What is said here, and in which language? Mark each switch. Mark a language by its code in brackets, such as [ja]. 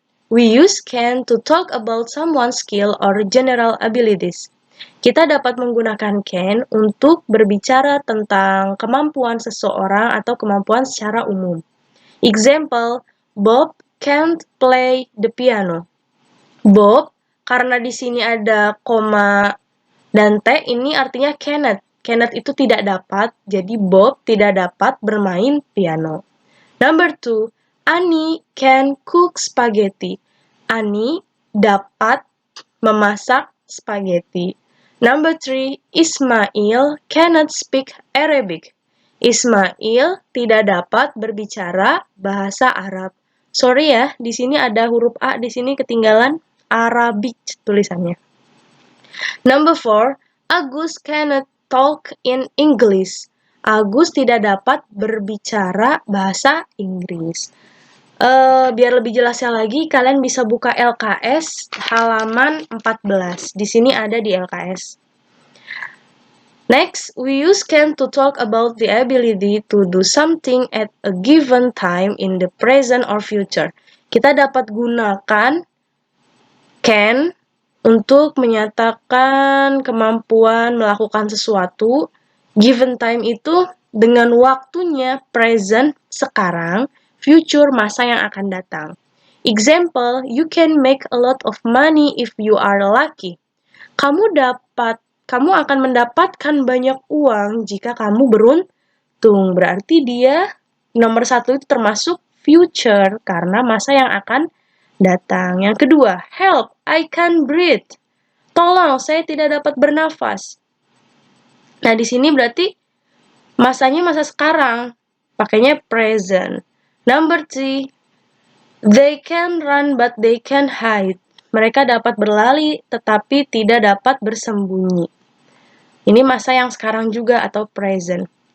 [en] We use can to talk about someone's skill or general abilities. [id] Kita dapat menggunakan can untuk berbicara tentang kemampuan seseorang atau kemampuan secara umum. [en] Example, Bob can't play the piano. [id] Bob, karena di sini ada koma dan T, ini artinya cannot. Cannot itu tidak dapat, jadi Bob tidak dapat bermain piano. [en] Number 2, Annie can cook spaghetti. [id] Annie dapat memasak spaghetti. [en] Number 3, Ismail cannot speak Arabic. [id] Ismail tidak dapat berbicara bahasa Arab. Sorry ya, di sini ada huruf A, di sini ketinggalan Arabic tulisannya. [en] Number 4, Agus cannot talk in English. [id] Agus tidak dapat berbicara bahasa Inggris. Biar lebih jelasnya lagi, kalian bisa buka LKS halaman 14. Di sini ada di LKS. [en] Next, we use can to talk about the ability to do something at a given time in the present or future. [id] Kita dapat gunakan can untuk menyatakan kemampuan melakukan sesuatu. Given time itu dengan waktunya present sekarang, future masa yang akan datang. [en] Example, you can make a lot of money if you are lucky. [id] Kamu akan mendapatkan banyak uang jika kamu beruntung. Berarti dia nomor 1 itu termasuk future karena masa yang akan datang. Yang kedua, [en] help, I can't breathe. [id] Tolong, saya tidak dapat bernafas. Nah, di sini berarti masanya masa sekarang. Pakainya present. [en] Number 3, they can run but they can hide. [id] Mereka dapat berlari tetapi tidak dapat bersembunyi. Ini masa yang sekarang juga atau present.